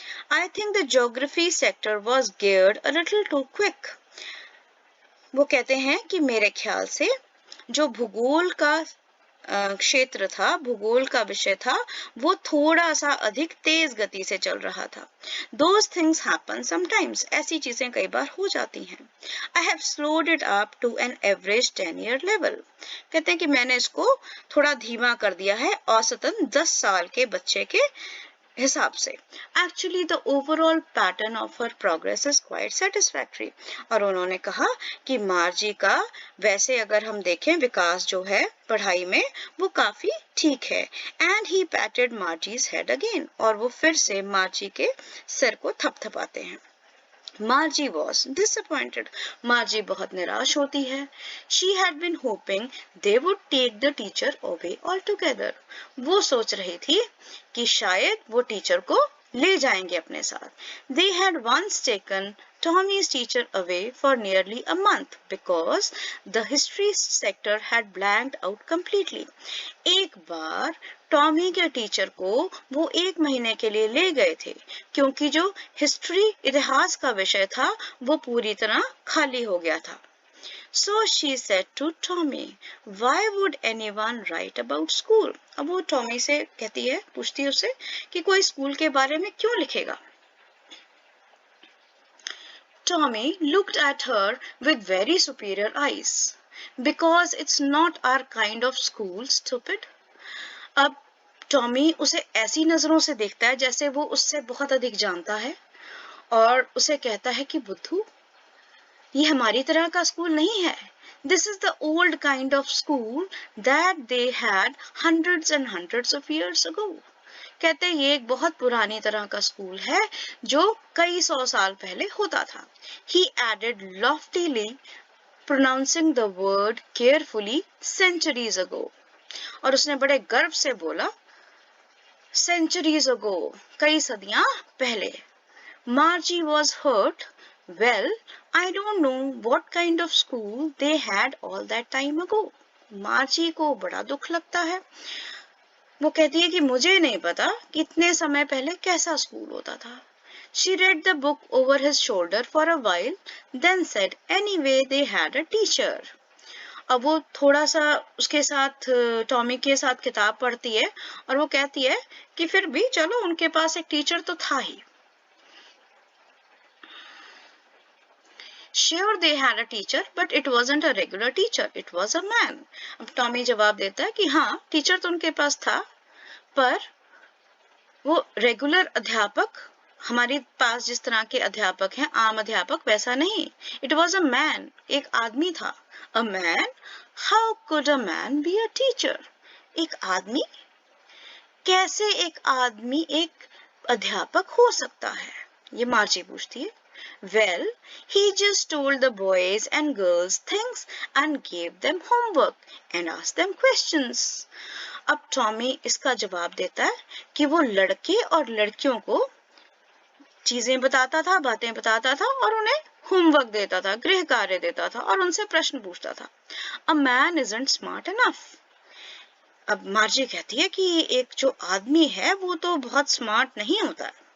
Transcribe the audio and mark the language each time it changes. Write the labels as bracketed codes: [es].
[en] I think the geography sector was geared a little too quick. [hi] वो कहते हैं कि मेरे ख्याल से जो भूगोल का क्षेत्र था, भूगोल का विषय था, वो थोड़ा सा अधिक तेज गति से चल रहा था. [en] Those things happen sometimes. [hi] ऐसी चीजें कई बार हो जाती हैं. [en] I have slowed it up to an average 10-year level. [hi] कहते हैं कि मैंने इसको थोड़ा धीमा कर दिया है औसतन 10 साल के बच्चे के हिसाब से. [en] Actually the overall pattern of her progress is quite satisfactory. [hi] और उन्होंने कहा कि मार्जी का वैसे अगर हम देखें विकास जो है पढ़ाई में वो काफी ठीक है. [en] And he patted Margie's head again. [hi] और वो फिर से मार्जी के सिर को थपथपाते हैं. [en] Margie was disappointed. [hi] Margie बहुत निराश होती है. [en] She had been hoping they would take the teacher away altogether. [hi] वो सोच रही थी कि शायद वो टीचर को ले जाएंगे अपने साथ. [en] They had once taken Tommy's teacher away for nearly a month because the history sector had blanked out completely. [hi] एक बार टॉमी के टीचर को वो 1 महीने के लिए ले गए थे क्योंकि जो हिस्ट्री इतिहास का विषय था वो पूरी तरह खाली हो गया था. [en] So she said to Tommy, why would anyone write about school? [hi] अब वो टॉमी से कहती है, पूछती है उससे कि कोई स्कूल के बारे में क्यों लिखेगा. [en] Tommy looked at her with very superior eyes. Because it's not our kind of school, stupid. [hi] अब टॉमी उसे ऐसी नजरों से देखता है जैसे वो उससे बहुत अधिक जानता है और उसे कहता है कि बुद्धू, ये हमारी तरह का स्कूल नहीं है. [en] This is the old kind of school that they had hundreds and hundreds of years ago. [hi] कहते ये एक बहुत पुरानी तरह का स्कूल है जो कई 100 साल पहले होता था. [en] He added loftily, pronouncing the word carefully, centuries ago. [hi] और उसने बड़े गर्व से बोला [en] centuries ago, [hi] कई सदियां पहले. [en] Margie was hurt. Well, I don't know what kind of school they had all that time ago. [hi] Margie को बड़ा दुख लगता है. वो कहती है कि मुझे नहीं पता कि इतने समय पहले कैसा स्कूल होता था. [en] She read the book over his shoulder for a while, then said, anyway, they had a teacher. [hi] अब वो थोड़ा सा उसके साथ टॉमी के साथ किताब पढ़ती है और वो कहती है कि फिर भी चलो उनके पास एक टीचर तो था ही. [en] Sure they had a teacher, but it wasn't a regular teacher. It was a man. [hi] अब टॉमी जवाब देता है कि हाँ टीचर तो उनके पास था पर वो रेगुलर अध्यापक हमारे पास जिस तरह के अध्यापक हैं आम अध्यापक वैसा नहीं. [en] It was a man. [hi] एक आदमी था. [en] A man? How could a man be a teacher? [hi] एक आदमी? कैसे एक आदमी एक अध्यापक हो सकता है? ये मार्जी पूछती है. [en] Well, he just told the boys and girls things and gave them homework and asked them questions. [hi] अब टॉमी इसका जवाब देता है कि वो लड़के और लड़कियों को चीजें बताता था, बातें बताता था और उन्हें होमवर्क देता था, गृह कार्य देता था और उनसे प्रश्न पूछता था. [en] A man isn't smart enough. [hi] अब मार्जी कहती है कि एक जो आदमी है वो तो बहुत स्मार्ट नहीं होता है.